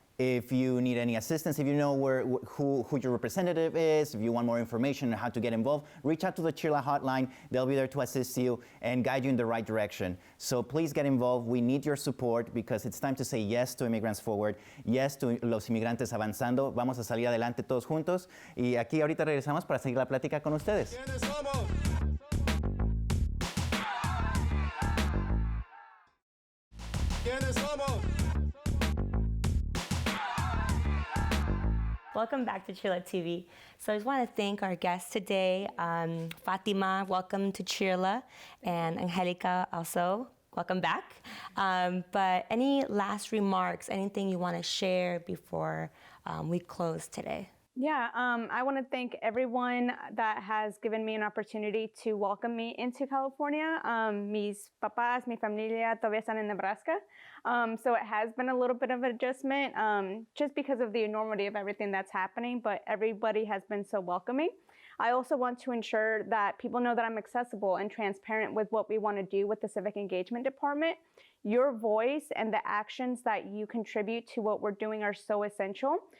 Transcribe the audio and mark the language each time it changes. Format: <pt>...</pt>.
<en>If you need any assistance, if you know who your representative is, if you want more information on how to get involved, reach out to the CHIRLA hotline. They'll be there to assist you and guide you in the right direction. So please get involved. We need your support because it's time to say yes to Immigrants Forward, yes to los inmigrantes avanzando.</en> <es>Vamos a salir adelante todos juntos. Y aquí ahorita regresamos para seguir la plática con ustedes. ¿Quiénes somos? ¿Quiénes somos?</es> <en>Welcome back to CHIRLA TV. So I just want to thank our guests today. Fatima, welcome to CHIRLA, and Angelica also, welcome back. But any last remarks, anything you want to share before we close today? Yeah, I want to thank everyone that has given me an opportunity to welcome me into California.</en> <es>Mis papás, mi familia todavía están en Nebraska.</es> <en>So it has been a little bit of an adjustment just because of the enormity of everything that's happening, but everybody has been so welcoming. I also want to ensure that people know that I'm accessible and transparent with what we want to do with the Civic Engagement Department. Your voice and the actions that you contribute to what we're doing are so essential.</en>